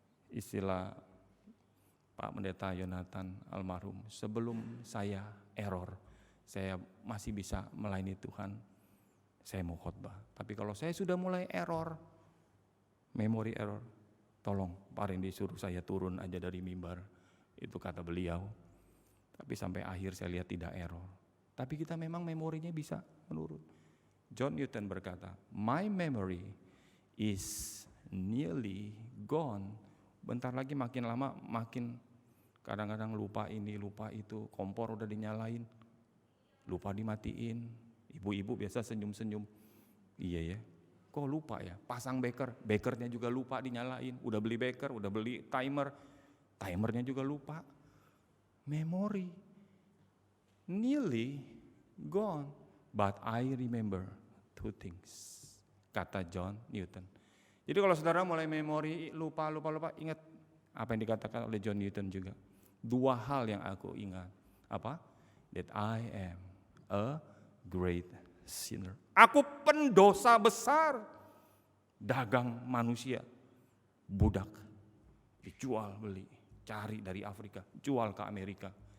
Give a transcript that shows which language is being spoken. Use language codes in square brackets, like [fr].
[id] Istilah Pak Pendeta Yonatan almarhum, sebelum saya error, saya masih bisa melayani Tuhan, saya mau khotbah. Tapi kalau saya sudah mulai error, memori error, tolong Pak Randy suruh saya turun aja dari mimbar. Itu kata beliau. Tapi sampai akhir saya lihat tidak error. Tapi kita memang memorinya bisa menurun. [en] John Newton [id] berkata, [en] my memory is nearly gone. [id] Bentar lagi makin lama makin kadang-kadang lupa ini, lupa itu. Kompor udah dinyalain, lupa dimatiin. Ibu-ibu biasa senyum-senyum. Iya ya, kok lupa ya? Pasang bekernya juga lupa dinyalain. Udah beli beker, udah beli timernya juga lupa. [en] Memory nearly gone, but I remember two things, [id] kata [en] John Newton. [id] Jadi kalau saudara mulai memori lupa, ingat apa yang dikatakan oleh John Newton juga. Dua hal yang aku ingat. Apa? [en] That I am a great sinner. [id] Aku pendosa besar. Dagang manusia, budak, dijual beli, cari dari Afrika, jual ke Amerika.